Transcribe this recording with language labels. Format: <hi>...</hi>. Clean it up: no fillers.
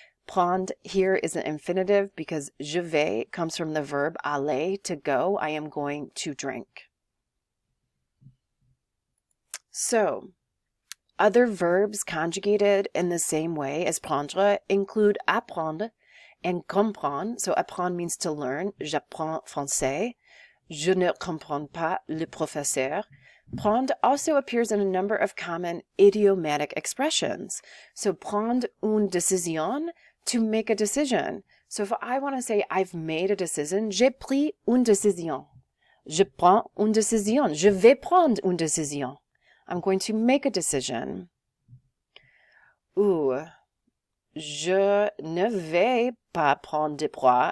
<en>Prendre here is an infinitive because</en> <fr>je vais</fr> <en>comes from the verb aller, to go. I am going to drink. So, other verbs conjugated in the same way as prendre include apprendre and comprendre. So, apprendre means to learn.</en> <fr>J'apprends français. Je ne comprends pas le professeur.</fr> <en>Prendre also appears in a number of common idiomatic expressions. So,</en> <fr>prendre une décision,</fr> <en>to make a decision. So if I want to say I've made a decision,</en> <fr>j'ai pris une décision. Je prends une décision. Je vais prendre une décision.</fr> <en>I'm going to make a decision.</en> <fr>Ou, je ne vais pas prendre de poids.</fr>